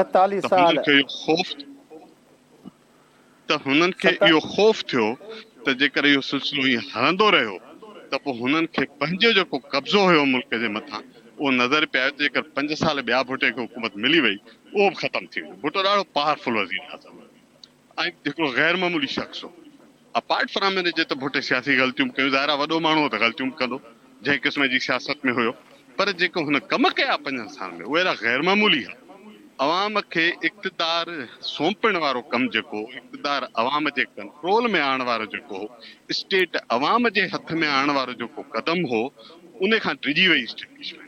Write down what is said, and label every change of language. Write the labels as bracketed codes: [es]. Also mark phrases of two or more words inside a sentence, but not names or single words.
[sd] त हुननि खे इहो ख़ौफ़ थियो त जेकर इहो सिलसिलो ईअं हलंदो रहियो त पोइ हुननि खे पंहिंजो जेको कब्ज़ो हुयो मुल्क जे मथां उहो नज़र पियो आयो। जेकर 5 साल ॿिया भुट्टे खे हुकूमत मिली वई, उहो बि ख़तमु थी वियो। भुट्टो ॾाढो पावरफुल वज़ीर आज़म ऐं हिकिड़ो गैर मामूली शख़्स हो। [en] apart from [sd] इन जे त भुट्टे सियासी ग़लतियूं कयूं, ज़ाहिर आहे वॾो माण्हू त ग़लतियूं कंदो, जंहिं क़िस्म जी सियासत में हुयो, पर जेको हुन कम कया 5 साल में उहे अहिड़ा गैर मामूली आहे। अवाम खे इक़्तिदार सौंपण वारो कमु जेको, इक़्तिदार अवाम जे कंट्रोल में आणण वारो जेको, स्टेट अवाम जे हथ में आणण वारो जेको क़दम हो, उन खां डिॼी वई एस्टेब्लिशमेंट।